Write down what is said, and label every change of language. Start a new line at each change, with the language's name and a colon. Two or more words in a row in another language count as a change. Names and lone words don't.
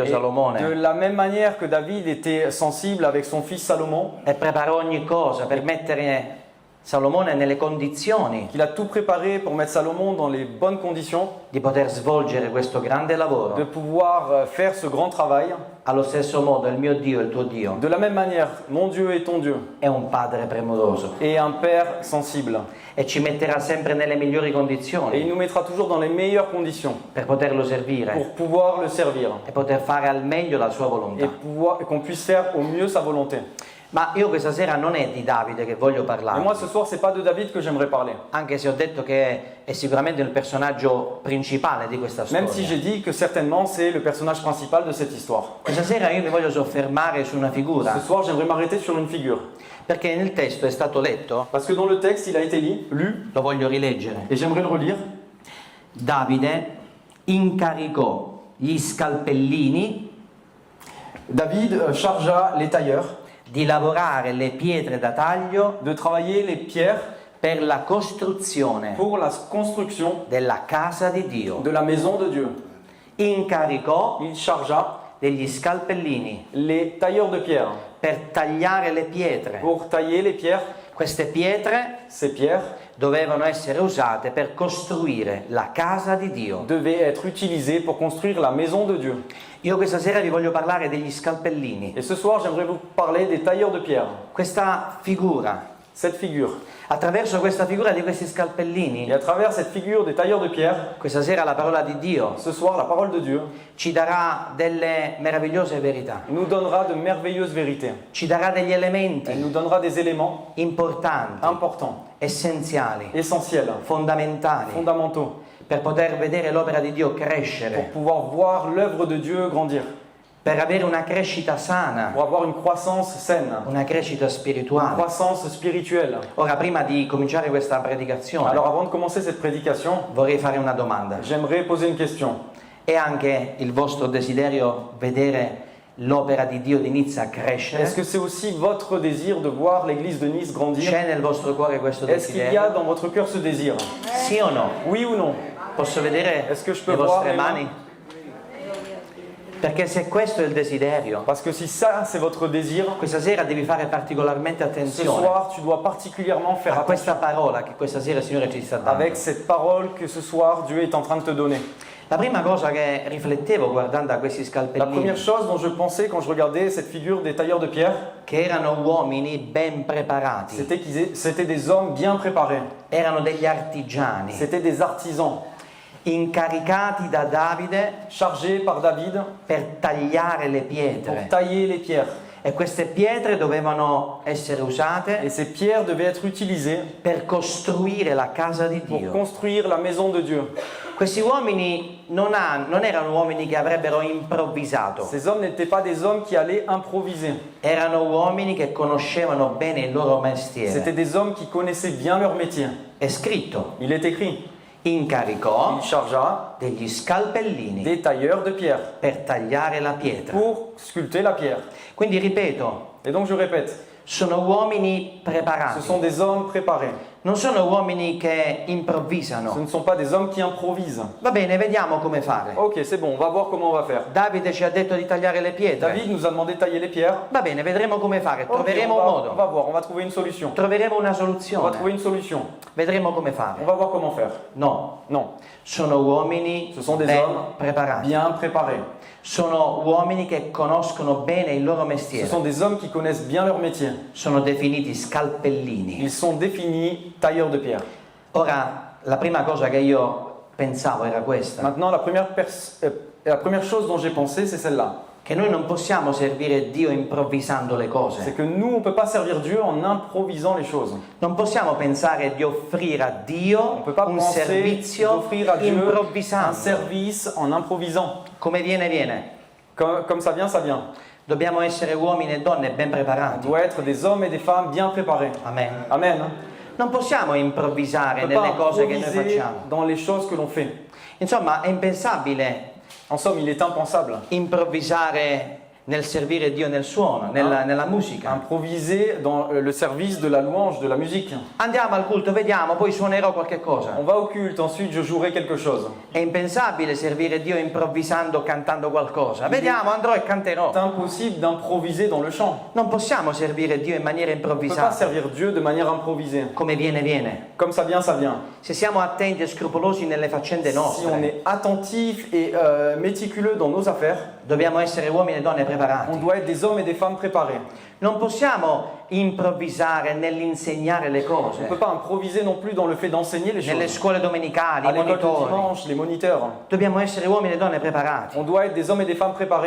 French: Et de
Italian: Salomone
French: la même manière que David était sensible avec son fils Salomon,
Italian: e preparò ogni cosa per mettere Salomone nelle condizioni
French: qu'il a tout préparé pour mettre Salomon dans les bonnes conditions
Italian: di poter svolgere questo grande
French: de
Italian: lavoro.
French: pouvoir faire ce grand travail.
Italian: Allo stesso modo il mio Dio, il tuo Dio,
French: De la même manière, mon Dieu est ton Dieu,
Italian: è un Padre premuroso
French: et un Père sensible.
Italian: e ci metterà sempre nelle migliori
French: Et il
Italian: condizioni
French: nous mettra toujours dans les meilleures conditions
Italian: per poterlo servire
French: pour pouvoir le servir
Italian: e poter fare al meglio la sua
French: et
Italian: volontà.
French: qu'on puisse faire au mieux sa volonté.
Italian: Ma io questa sera non è di Davide che voglio
French: Et moi,
Italian: parlare,
French: ce soir, c'est pas de David que j'aimerais parler.
Italian: anche se ho detto che è sicuramente il personaggio principale di questa
French: Même si
Italian: storia.
French: j'ai dit que certainement c'est le personnage principal de cette histoire.
Italian: Questa sera io mi voglio soffermare su una
French: Ce
Italian: figura,
French: soir, j'aimerais m'arrêter sur une figure.
Italian: perché nel testo è stato letto,
French: Parce que dans le texte, il a été lu,
Italian: lo voglio rileggere.
French: et j'aimerais le relire.
Italian: Davide incaricò gli scalpellini
French: David chargea les tailleurs
Italian: di lavorare le pietre da taglio
French: de travailler les pierres
Italian: per la costruzione
French: pour la construction
Italian: della casa di Dio.
French: de la maison de Dieu.
Italian: Incaricò
French: Il chargea
Italian: degli scalpellini
French: les tailleurs de pierre
Italian: per tagliare le pietre.
French: pour tailler les pierres.
Italian: Queste pietre
French: Ces pierres
Italian: dovevano essere usate per costruire la casa di Dio.
French: devaient être utilisées pour construire la maison de Dieu.
Italian: Io questa sera vi voglio parlare degli scalpellini.
French: Et ce soir, j'aimerais vous parler des tailleurs de pierre.
Italian: Questa figura,
French: Cette figure.
Italian: attraverso questa figura di questi
French: Et
Italian: scalpellini,
French: à travers cette figure des tailleurs de pierre,
Italian: questa sera la parola di Dio
French: ce soir, la parole de Dieu
Italian: ci darà delle meravigliose verità,
French: nous donnera de merveilleuses vérités.
Italian: ci darà degli
French: Elle
Italian: elementi
French: nous donnera des éléments
Italian: importanti,
French: importants,
Italian: essenziali,
French: essentiels,
Italian: fondamentali,
French: fondamentaux,
Italian: per poter vedere l'opera di Dio
French: pour
Italian: crescere,
French: pouvoir voir l'œuvre de Dieu grandir,
Italian: per avere una crescita sana,
French: pour avoir une croissance saine,
Italian: una crescita
French: une
Italian: spirituale.
French: croissance spirituelle.
Italian: Ora, prima di cominciare questa predicazione,
French: Alors avant de commencer cette prédication,
Italian: vorrei fare una domanda.
French: j'aimerais poser une question.
Italian: È anche il vostro desiderio vedere l'opera di Dio di Nizza
French: Est-ce
Italian: crescere?
French: que c'est aussi votre désir de voir l'église de Nice grandir?
Italian: C'è nel vostro cuore questo
French: Est-ce qu'il y a
Italian: desiderio?
French: dans votre cœur ce désir?
Italian: Sì o no?
French: Oui ou non?
Italian: Posso vedere
French: Est-ce que je peux
Italian: le
French: voir
Italian: vostre
French: les mains?
Italian: mani? Perché se questo è il desiderio,
French: Parce que si ça, c'est votre désir,
Italian: questa sera devi fare particolarmente
French: ce
Italian: attenzione
French: soir, tu dois particulièrement faire
Italian: a
French: attention
Italian: questa parola che questa sera il Signore ci sta dando.
French: avec cette parole que ce soir, Dieu est en train de te donner.
Italian: La prima cosa che riflettevo guardando a questi
French: La
Italian: scalpellini,
French: première chose dont je pensais quand je regardais cette figure des tailleurs de pierre,
Italian: che erano uomini ben preparati,
French: c'était des hommes bien préparés,
Italian: erano degli artigiani,
French: c'était des artisans.
Italian: incaricati da Davide
French: chargés par David
Italian: per tagliare le
French: pour
Italian: pietre.
French: tailler les pierres.
Italian: E queste pietre dovevano essere
French: Et
Italian: usate
French: ces pierres devaient être utilisées
Italian: per costruire la casa di
French: pour
Italian: Dio.
French: construire la maison de Dieu.
Italian: Questi uomini non erano uomini che avrebbero improvvisato,
French: Ces hommes n'étaient pas des hommes qui allaient improviser.
Italian: erano uomini che conoscevano bene il loro
French: C'était
Italian: mestiere.
French: des hommes qui connaissaient bien leur métier.
Italian: È scritto,
French: Il est écrit,
Italian: incaricò
French: il chargea
Italian: degli scalpellini
French: des tailleurs de pierre
Italian: per tagliare la pietra.
French: pour sculpter la pierre.
Italian: Quindi ripeto,
French: Et donc je répète,
Italian: sono uomini
French: ce
Italian: preparati,
French: sont des hommes préparés.
Italian: non sono uomini che
French: Ce
Italian: improvvisano.
French: ne sont pas des hommes qui improvisent.
Italian: Va bene, vediamo come fare.
French: Ok, c'est bon, on va voir comment on va faire.
Italian: Davide ci ha detto di tagliare le pietre.
French: David nous a demandé de tailler les pierres.
Italian: Va bene, vedremo come fare,
French: Ok,
Italian: troveremo un
French: on
Italian: modo,
French: va voir, on va trouver une solution.
Italian: troveremo una
French: On va
Italian: soluzione,
French: trouver une solution.
Italian: vedremo come
French: On
Italian: fare.
French: va voir comment faire.
Italian: No,
French: Non,
Italian: sono uomini
French: ce sont des
Italian: ben
French: hommes
Italian: preparati,
French: bien préparés.
Italian: sono uomini che conoscono bene il loro
French: Ce
Italian: mestiere,
French: sont des hommes qui connaissent bien leur métier.
Italian: sono definiti scalpellini.
French: Ils sont définis tailleurs de pierre.
Italian: Ora, la prima cosa che io pensavo era questa,
French: Maintenant, la première chose dont j'ai pensé, c'est celle-là.
Italian: che noi non possiamo servire Dio improvvisando le
French: C'est
Italian: cose,
French: que nous, on ne peut pas servir Dieu en improvisant les choses.
Italian: non possiamo pensare di offrire a
French: On ne
Italian: Dio
French: peut pas
Italian: un
French: penser
Italian: servizio
French: d'offrir à Dieu un
Italian: improvvisando.
French: service en improvisant.
Italian: Come viene, viene.
French: Comme ça vient, ça vient.
Italian: Dobbiamo essere uomini e donne ben
French: On
Italian: preparati.
French: doit être des hommes et des femmes bien préparés.
Italian: Amen.
French: Amen.
Italian: Non possiamo improvvisare
French: On ne peut
Italian: nelle
French: pas
Italian: cose che noi
French: improviser
Italian: facciamo.
French: dans les choses que l'on fait.
Italian: Insomma, è impensabile
French: En somme, il est impensable.
Italian: improvvisare nel servire Dio nel suono, nella musica.
French: Improviser dans le service de la louange, de la musique.
Italian: Andiamo al culto, vediamo, poi suonerò qualche cosa.
French: On va au culte, ensuite je jouerai quelque chose.
Italian: È impensabile servire Dio improvvisando, cantando qualcosa. Vediamo, andrò e canterò.
French: C'est impossible d'improviser dans le chant.
Italian: Non possiamo servire Dio in maniera
French: On ne peut pas
Italian: improvvisata.
French: servir Dieu de manière improvisée.
Italian: Come viene, viene.
French: Comme ça vient, ça vient.
Italian: Se siamo attenti e scrupolosi nelle faccende
French: Si on
Italian: nostre,
French: est attentif et méticuleux dans nos affaires,
Italian: dobbiamo essere uomini e donne
French: on
Italian: preparati.
French: doit être des hommes et des femmes préparés.
Italian: Non possiamo improvvisare nell'insegnare le
French: On ne
Italian: cose.
French: peut pas improviser non plus dans le fait d'enseigner les
Italian: Nelle
French: choses.
Italian: scuole domenicali,
French: À
Italian: i
French: l'école du
Italian: monitori.
French: dimanche, les moniteurs.
Italian: Dobbiamo essere uomini e donne preparati.
French: On doit être des hommes et des femmes préparés.